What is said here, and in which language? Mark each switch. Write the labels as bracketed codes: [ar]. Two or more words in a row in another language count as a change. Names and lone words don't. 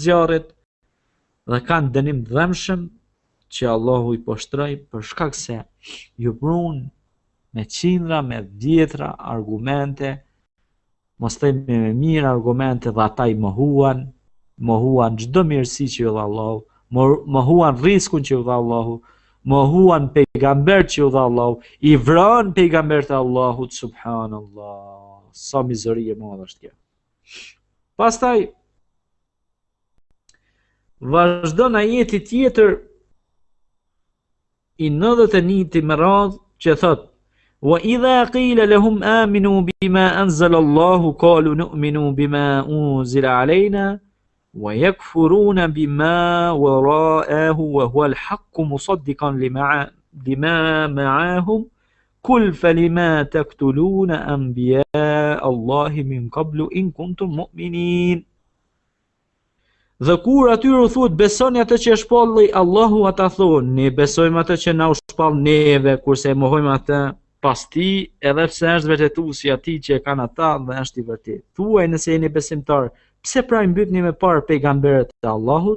[sq] zjarrit, dhe kanë dënim dhëmshëm që Allahu i poshtroi për shkak se ju prun me qindra, me dhjetra argumente, mos themi me mirë argumente, dhe ata i mohuan çdo mirësi që ju dha Allahu, mohuan rrezikun që ju dha Allahu, mohuan pejgamber që ju dha Allahu, i vran pejgambert e Allahut, subhanallah, sa mizori e madhe është kjo. Pastaj vazhdon ajeti tjetër i 91 me radhë që thot: [ar] وَإِذَا قِيلَ لَهُمْ آمِنُوا بِمَا أَنزَلَ اللَّهُ قَالُوا نُؤْمِنُ بِمَا أُنزِلَ عَلَيْنَا وَيَكْفُرُونَ بِمَا وَرَاءَهُ وَهُوَ الْحَقُّ مُصَدِّقًا لِمَا مَعَهُمْ قُلْ فَلِمَ تَقْتُلُونَ أَنْبِيَاءَ اللَّهِ مِنْ قَبْلُ إِنْ كُنْتُمْ مُؤْمِنِينَ. [sq] Dhe kur atyre u thuhet besoni atë që shpalli Allahu, ata thonë ne besojmë atë që na u shpall neve, kurse e mohojmë atë pas ti, edhe pse është vërtetuesi atij që e kanë ata dhe është i vërtetë. Thuaj nëse jeni besimtar, pse pra i mbytni me parë pejgamberët e Allahut?